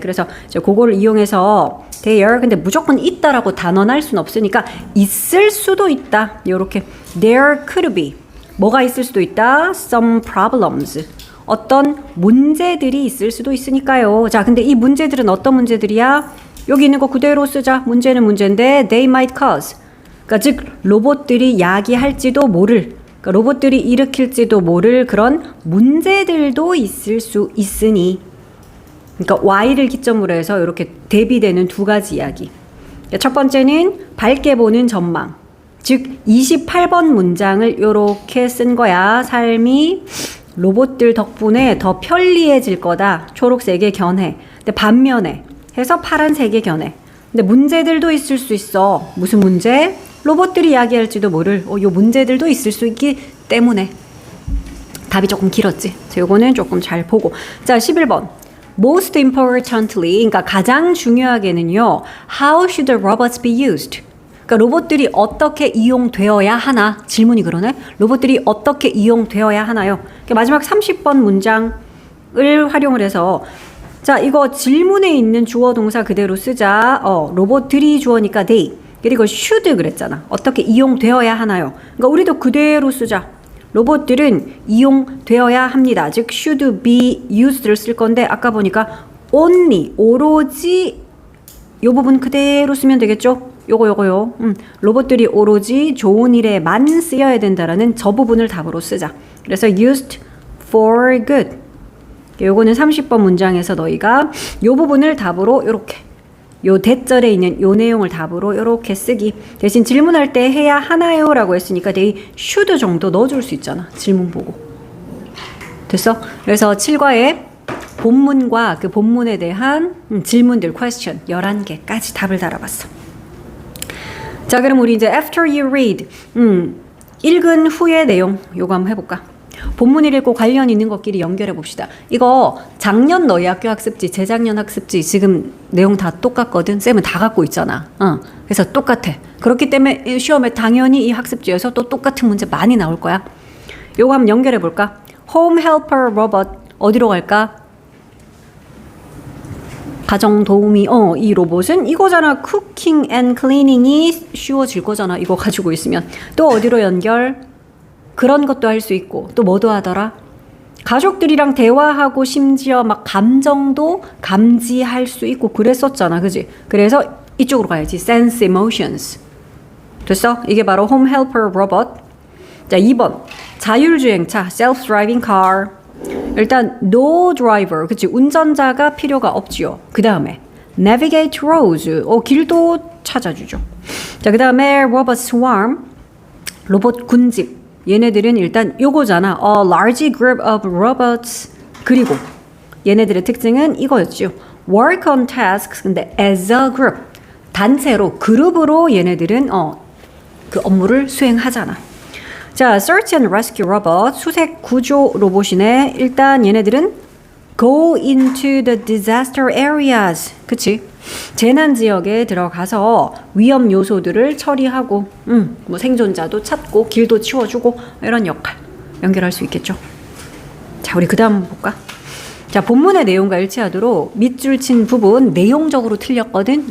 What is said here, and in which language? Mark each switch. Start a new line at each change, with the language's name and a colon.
Korean: 그래서 이제 그거를 이용해서 there, 근데 무조건 있다라고 단언할 수는 없으니까 있을 수도 있다. 요렇게
English: there could be
Korean: 뭐가 있을 수도 있다.
English: some problems
Korean: 어떤 문제들이 있을 수도 있으니까요. 자, 근데 이 문제들은 어떤 문제들이야? 여기 있는 거 그대로 쓰자. 문제는 문제인데
English: they might cause.
Korean: 그러니까 즉 로봇들이 야기할지도 모를, 그러니까 로봇들이 일으킬지도 모를 그런 문제들도 있을 수 있으니. 그러니까 Y를 기점으로 해서 이렇게 대비되는 두 가지 이야기. 첫 번째는 밝게 보는 전망. 즉 28번 문장을 이렇게 쓴 거야. 삶이 로봇들 덕분에 더 편리해질 거다. 초록색의 견해. 근데 반면에 해서 파란색의 견해. 근데 문제들도 있을 수 있어. 무슨 문제? 로봇들이 이야기할지도 모를 요 문제들도 있을 수 있기 때문에. 답이 조금 길었지. 자, 요거는 조금 잘 보고. 자, 11번.
English: Most importantly,
Korean: 그러니까 가장 중요하게는요.
English: How should the robots be used?
Korean: 그러니까 로봇들이 어떻게 이용되어야 하나? 질문이 그러네. 로봇들이 어떻게 이용되어야 하나요? 그러니까 마지막 30번 문장을 활용을 해서 자, 이거 질문에 있는 주어 동사 그대로 쓰자. 로봇들이 주어니까 they. 그리고 should 그랬잖아. 어떻게 이용되어야 하나요? 그러니까 우리도 그대로 쓰자. 로봇들은 이용되어야 합니다. 즉
English: should be used
Korean: 를 쓸 건데 아까 보니까 only 오로지 요 부분 그대로 쓰면 되겠죠? 요거요. 로봇들이 오로지 좋은 일에만 쓰여야 된다라는 저 부분을 답으로 쓰자. 그래서
English: used for good.
Korean: 요거는 30번 문장에서 너희가 요 부분을 답으로 요렇게 요 대절에 있는 요 내용을 답으로 요렇게 쓰기. 대신 질문할 때 해야 하나요? 라고 했으니까
English: they should
Korean: 정도 넣어줄 수 있잖아. 질문 보고. 됐어? 그래서 7과에 본문과 그 본문에 대한 질문들, question 11개까지 답을 달아봤어. 자, 그럼 우리 이제
English: after you read
Korean: 읽은 후의 내용 요거 한번 해볼까? 본문을 읽고 관련 있는 것끼리 연결해 봅시다. 이거 작년 너희 학교 학습지, 재작년 학습지 지금 내용 다 똑같거든. 쌤은 다 갖고 있잖아. 그래서 똑같아. 그렇기 때문에 시험에 당연히 이 학습지에서 또 똑같은 문제 많이 나올 거야. 요거 한번 연결해 볼까?
English: Home helper robot
Korean: 어디로 갈까? 가정 도우미. 이 로봇은 이거잖아.
English: Cooking and cleaning
Korean: 이 쉬워질 거잖아. 이거 가지고 있으면. 또 어디로 연결? 그런 것도 할 수 있고 또 뭐도 하더라? 가족들이랑 대화하고 심지어 막 감정도 감지할 수 있고 그랬었잖아. 그지? 그래서 이쪽으로 가야지.
English: Sense emotions.
Korean: 됐어? 이게 바로
English: Home Helper Robot.
Korean: 자, 2번. 자율주행차. Self-driving car. 일단
English: no driver.
Korean: 그치? 운전자가 필요가 없지요. 그 다음에
English: Navigate roads.
Korean: 길도 찾아주죠. 자, 그 다음에 Robot Swarm. 로봇 군집. 얘네들은 일단 요거잖아.
English: A large group of robots.
Korean: 그리고 얘네들의 특징은 이거였죠.
English: Work on tasks.
Korean: 근데
English: as a group.
Korean: 단체로, 그룹으로 얘네들은 그 업무를 수행하잖아. 자, Search and Rescue Robot. 수색 구조 로봇이네. 일단 얘네들은
English: go into the disaster areas.
Korean: 그치? 재난 지역에 들어가서 위험 요소들을 처리하고 뭐 생존자도 찾고 길도 치워주고 이런 역할 연결할 수 있겠죠. 자, 우리 그 다음 볼까? 자, 본문의 내용과 일치하도록 밑줄 친 부분 내용적으로 틀렸거든.